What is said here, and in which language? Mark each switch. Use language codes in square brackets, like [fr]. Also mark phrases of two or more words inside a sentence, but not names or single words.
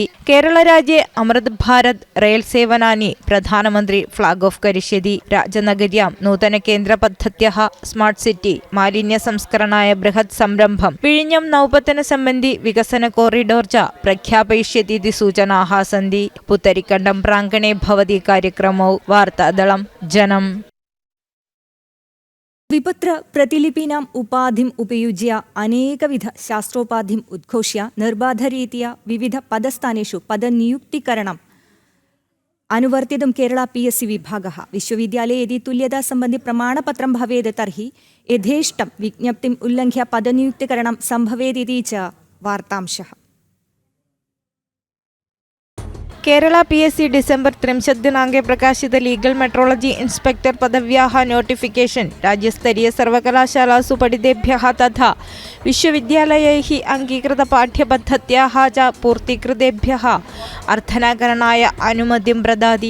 [sa] കേരളരാജ്ये അമൃത് ഭാരത് റെയിൽ സേവനാനി പ്രധാനമന്ത്രി [en] flag off [sa] കരിഷ്യതി. രാജനഗര്യാം നൂതന കേന്ദ്ര പദ്ധത്യः [en] smart city [sa] മാലിന്യ സംസ്കരണായ ബൃഹത് സംരംഭം വിഴിഞ്ഞം നൗപത്തന സംബന്ധി വികസന കോറിഡോർ ച പ്രഖ്യാപയിഷ്യतीति सूचनाः सन्ति. पुत्तरिकण्डं प्राङ्गणे भवति कार्यक्रमौ. वार्तादलं जनं. विपत्र प्रतिलिपीनाम् उपाधिम् उपयुज्य अनेकविध शास्त्रोपाधिम् उद्घोष्य निर्बाधरीत्या विविध पदस्थानेषु पदनियुक्तीकरणम् अनुवर्तितुं केरला PSC विभागः. विश्वविद्यालये यदि तुल्यता सम्बन्धि प्रमाणपत्रं भवेत् तर्हि यथेष्टं विज्ञप्तिम् उल्लङ्घ्य पदनियुक्तीकरणं सम्भवेदिति च वार्तांशः. കേരള PSC ഡിസംബർ 30 ദിനാങ്കെ പ്രകാശിത [en] legal metrology inspector [sa] പദവ്യാः നോട്ടിഫിക്കേഷൻ രാജ്യസ്തരീയ സർവകലാശാലാസു പഠിതേഭ്യः തഥാ വിശ്വവിദ്യാലയൈः അംഗീകൃത പാഠ്യപദ്ധത്യാः ച പൂർത്തീകൃതേഭ്യः അർത്ഥനാകരണായ അനുമതിം പ്രദാതി.